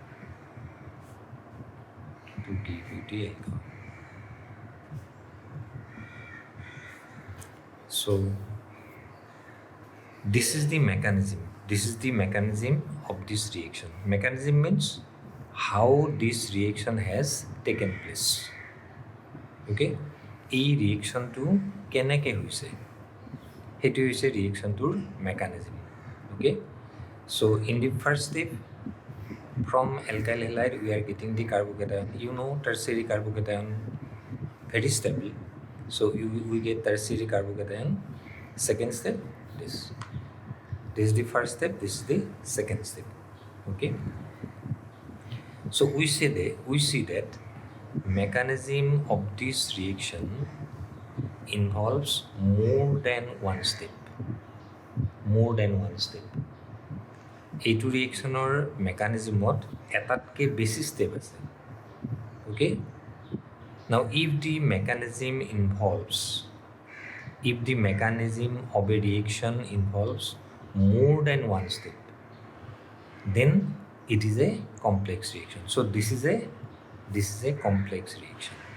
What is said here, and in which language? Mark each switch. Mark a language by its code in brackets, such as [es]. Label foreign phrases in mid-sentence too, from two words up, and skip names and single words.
[en] So this is the mechanism. Of this reaction. Mechanism means how this reaction has taken place. Okay? [as] এই ৰিয়েকশ্যনটো কেনেকৈ হৈছে সেইটো হৈছে ৰিয়েকশ্যনটোৰ মেকানিজম. [en] Okay? So in the first step, from alkyl halide we are getting the carbocation. You know tertiary carbocation very stable. So we get tertiary carbocation. Second step, this is the first step, this is the second step. Okay? So we see that mechanism of this reaction involves more than one step. [as] এইটো ৰিয়েকশ্যনৰ মেকানিজমত এটাতকৈ বেছি ষ্টেপ আছে. [en] Okay? Now if the mechanism involves if the mechanism of a reaction involves more than one step, then it is a complex reaction. So this is a complex reaction.